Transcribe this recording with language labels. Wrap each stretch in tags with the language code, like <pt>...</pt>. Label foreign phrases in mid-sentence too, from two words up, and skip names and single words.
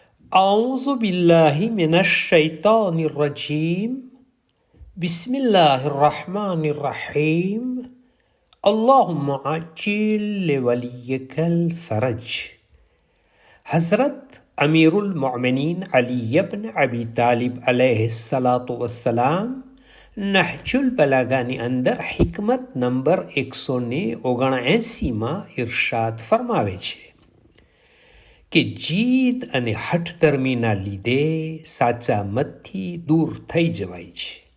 <ar>أعوذ بالله من الشيطان الرجيم بسم الله الرحمن الرحيم اللهم عجل لوليك الفرج.</ar> <gu>हज़रत</gu> <ar>أمير المؤمنين</ar> <gu>अली इब्न अबी तालिब</gu> <ar>عليه الصلاة والسلام</ar> <gu>નહજુલ બલાગાની અંદર હિકમત નંબર 179 ઇરશાદ ફરમાવે છે કે જીદ અને હઠધર્મીના લીધે સાચા મતથી દૂર થઈ જવાય છે.</gu>